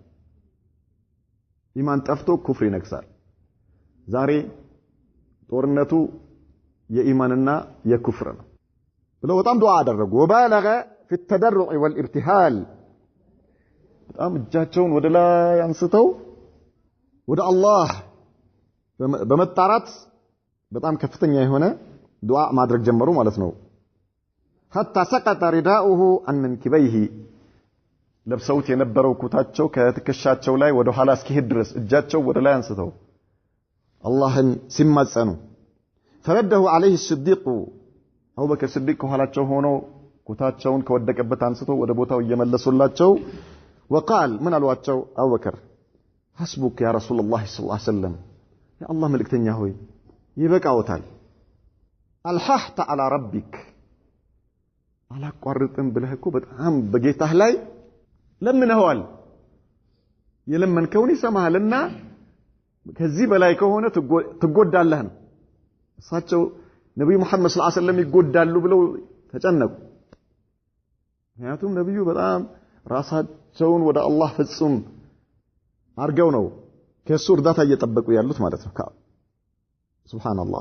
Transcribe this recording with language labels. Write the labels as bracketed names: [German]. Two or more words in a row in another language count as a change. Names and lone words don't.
[Amharic] ኢማን ጠፍቶ ኩፍር ይነግሳል ዛሬ ጦርነቱ የኢማንና የኩፍር ነው ብለው በጣም ዱዓ አደረጉ ወባለገ [Arabic] في التضرع والابتهال [Amharic] በጣም እጃቸውን ወደ ላይ አንስተው ወደ አላህ በመጣራት በጣም ከፍተኛ የሆነ ዱዓ ማድረግ ጀመሩ ማለት ነው [Arabic] حتى سقط رداؤه عن منكبيه [Amharic] ለብሰውት የነበረው ኩታቸው ከትከሻቸው ላይ ወደ ኋላ እስኪሄድ ድረስ እጃቸው ወደ ላይ አንስተው አላህን ሲማጸኑ [Arabic] فرده عليه الصديق أبو بكر الصديق [Amharic] ከኋላቸው ሆኖ ኩታቸውን ከወደቀበት አንስተው ወደ ቦታው እየመለሱላቸው [Arabic] وقال من [Amharic] አሏቸው አቡ በከር [Arabic] حسبك يا رسول الله صلى الله عليه وسلم يا الله [Amharic] መልእክተኛ ሆይ ይበቃውታል [Arabic] الححت على ربك [Amharic] አላቋርጥም ብለህ እኮ በጣም በጌታህ ላይ ለምነዋል የለመንከውን ይሰማሃልና ከዚህ በላይ ከሆነ ትጎዳለህ ነው እሳቸው ነብዩ መሐመድ [Arabic] صلى الله عليه وسلم [Amharic] ይጎዳሉ ብለው ተጨነቁ ምክንያቱም ነብዩ በጣም ራሳቸውን ወደ አላህ ፍጹም አርገው ነው ከሱ እርዳታ እየጠበቁ ያሉት ማለት ነው ሱብሃንአላህ